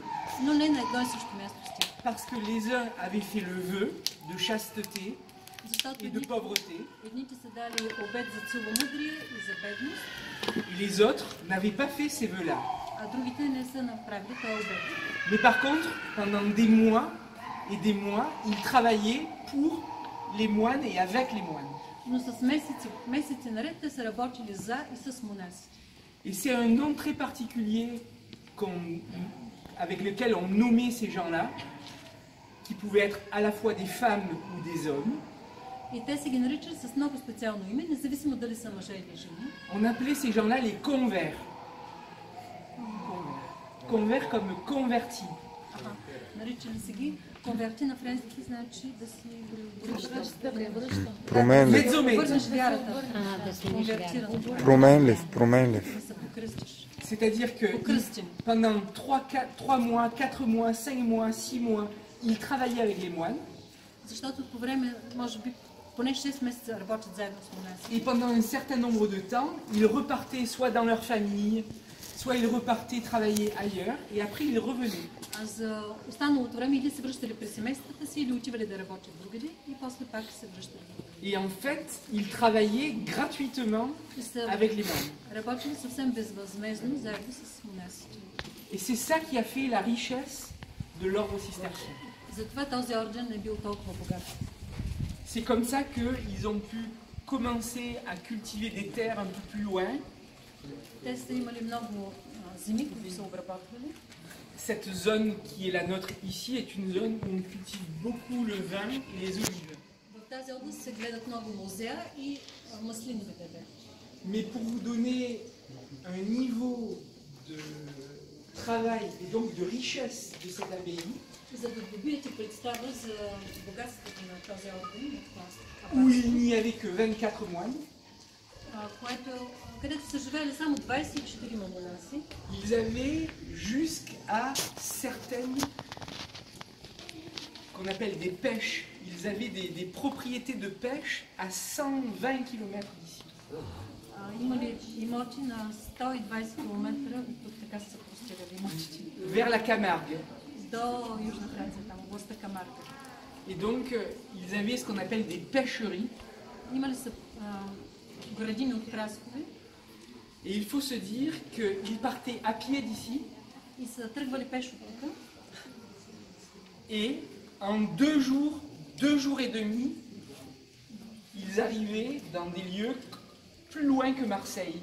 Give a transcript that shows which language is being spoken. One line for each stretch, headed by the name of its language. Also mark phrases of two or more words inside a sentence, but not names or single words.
Bulgarian: Но не на едно и също място с тях.
French: Parce que les uns avaient fait le vœu de chasteté
Bulgarian: Защото
French: et de pauvreté,
Bulgarian: едните са дали обет за целомъдрие и за бедност,
French: et les autres n'avaient pas fait ces vœux-là.
Bulgarian: а другите не са направили този обет.
French: Mais par contre, pendant des mois et des mois, ils travaillaient pour les moines et avec les moines.
Bulgarian: Но с месеци наред те са работили за и с монаси.
French: Et c'est un nom très particulier avec lequel on nommait ces gens-là, qui pouvaient être à la fois des femmes ou des hommes.
Bulgarian: И те се ги наричали с много специално име, независимо дали са мъже или жени.
French: On appelait ces gens-là les convers. Convers comme convertis.
Bulgarian: Наричали се ги конверти на френски, значи да си върнеш вярата. Променлив. Да се покръстиш.
French: C'est-à-dire que pendant 3 mois, 4 mois, 5 mois, 6 mois, ils travaillaient avec les moines.
Bulgarian: Защото по време, може би, поне 6 месеца работят заедно с монаси.
French: Et pendant un certain nombre de temps, ils repartaient soit dans leur famille, soit ils repartaient travailler ailleurs, et après ils revenaient.
Bulgarian: А за останалото време или се връщали при семействата си, или отивали да работят другаде, и после пак се връщали.
French: Et en fait, ils travaillaient gratuitement avec les moines.
Bulgarian: Работили съвсем безвъзмездно заедно с монасите.
French: Et c'est ça qui a fait la richesse de l'ordre cistercien.
Bulgarian: Затова този орден е бил толкова богат.
French: C'est comme ça qu'ils ont pu commencer à cultiver des terres un peu plus loin.
Bulgarian: Те са имали много земи, които са обработвали.
French: Cette zone qui est la nôtre ici est une zone où on cultive beaucoup le vin et les olives.
Bulgarian: В тази област се гледат много лозя и маслинови дървета.
French: Mais pour vous donner un niveau de travail et donc de richesse de cette abbaye,
Bulgarian: За да добиете представа за богатството на този орден,
French: où il n'y avait que 24 moines,
Bulgarian: където са живели само 24 монаси,
French: ils avaient jusqu'à certaines qu'on appelle des pêches. Ils avaient des propriétés de pêche à 120 km d'ici.
Bulgarian: Имали имоти на 120 км от така са простирали имотите.
French: Vers la Camargue.
Bulgarian: До Южна Франция, там областта Камарга.
French: Et donc, ils avaient ce qu'on appelle des pêcheries.
Bulgarian: Имали са градини от краскове.
French: Et il faut se dire qu'ils partaient à pied d'ici.
Bulgarian: И са тръгвали пеш от тук.
French: Et en 2 jours et demi, ils arrivaient dans des lieux plus loin que Marseille.